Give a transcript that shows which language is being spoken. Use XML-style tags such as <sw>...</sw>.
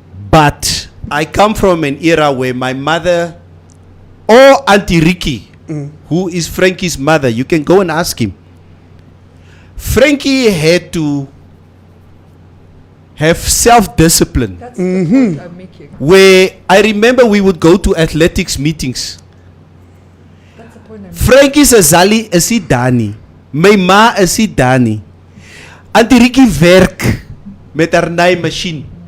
<en>But I come from an era where my mother, or Auntie Ricky, who is Frankie's mother, you can go and ask him. Frankie had to have self-discipline. That's the point I'm making. Where I remember we would go to athletics meetings. That's the point I'm making.</en> <af>Frankie se Zali is die daar nie. My ma is nie daar nie. Auntie Ricky werk met haar naaimachine.</af>